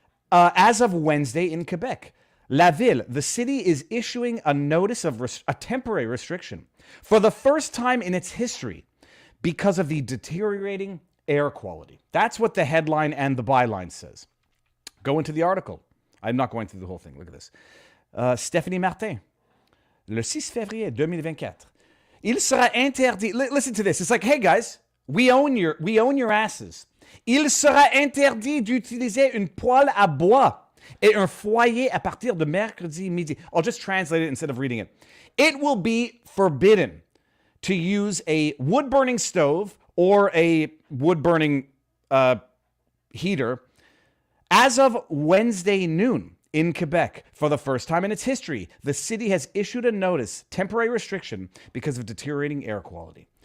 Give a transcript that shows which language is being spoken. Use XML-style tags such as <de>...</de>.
<en>As of Wednesday in Quebec, La Ville, the city, is issuing a notice of a temporary restriction for the first time in its history because of the deteriorating air quality. That's what the headline and the byline says. Go into the article. I'm not going through the whole thing. Look at this.</en> <fr>Stéphanie Martin, le 6 février 2024. Il sera interdit.</fr> <en>Listen to this. It's like, hey guys, we own your asses.</en> <fr>Il sera interdit d'utiliser une poêle à bois et un foyer à partir de mercredi midi.</fr> <en>I'll just translate it instead of reading it. It will be forbidden to use a wood-burning stove or a wood-burning heater as of Wednesday noon in Quebec. For the first time in its history, the city has issued a notice, temporary restriction, because of deteriorating air quality.</en>